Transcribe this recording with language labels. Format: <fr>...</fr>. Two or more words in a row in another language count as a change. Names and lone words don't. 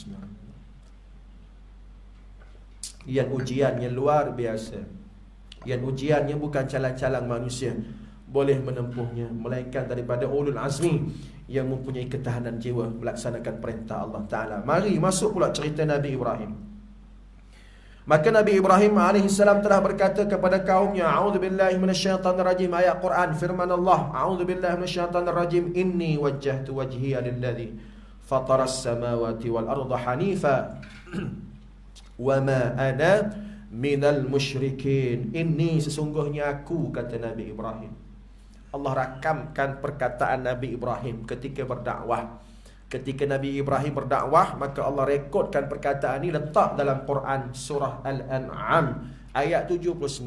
<ms>Yang ujiannya luar biasa, yang ujiannya bukan calang-calang manusia boleh menempuhnya, melainkan daripada Ulul Azmi yang mempunyai ketahanan jiwa melaksanakan perintah Allah Ta'ala. Mari masuk pula cerita Nabi Ibrahim. Maka Nabi Ibrahim AS telah berkata kepada kaumnya,</ms> <ar>أعوذ بالله من الشيطان الرجيم.</ar> <ms>Ayat Quran, firman Allah,</ms> <ar>أعوذ بالله من الشيطان الرجيم. إني وجهت وجهي للذي فطر السماوات والأرض حنيفا وما أنا من المشركين.</ar> <ms>Ini sesungguhnya aku, kata Nabi Ibrahim. Allah rakamkan perkataan Nabi Ibrahim ketika berdakwah. Ketika Nabi Ibrahim berdakwah, maka Allah rekodkan perkataan ini, letak dalam Quran surah Al-An'am ayat 79.</ms>